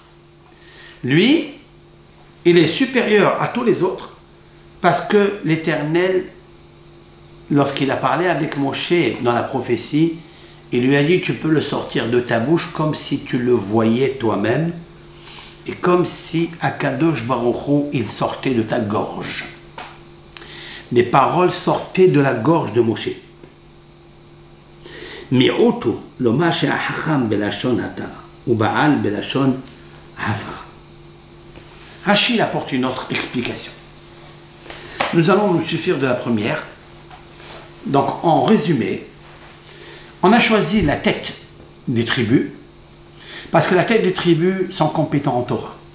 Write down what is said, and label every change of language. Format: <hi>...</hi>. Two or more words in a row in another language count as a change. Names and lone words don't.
<fr>Lui, il est supérieur à tous les autres parce que l'Éternel, lorsqu'il a parlé avec Moshe dans la prophétie, Il lui a dit, tu peux le sortir de ta bouche comme si tu le voyais toi-même et comme si</fr> <he>הקדוש ברוך הוא,</he> <fr>il sortait de ta gorge. Les paroles sortaient de la gorge de Moshe.</fr> <he>מיעוטו לומר שהחכם בלשון התא ובעל בלשון הפך.</he> <fr>Rachid apporte une autre explication. Nous allons nous suffire de la première. Donc, en résumé, on a choisi la tête des tribus parce que la tête des tribus sont compétents en Torah.</fr>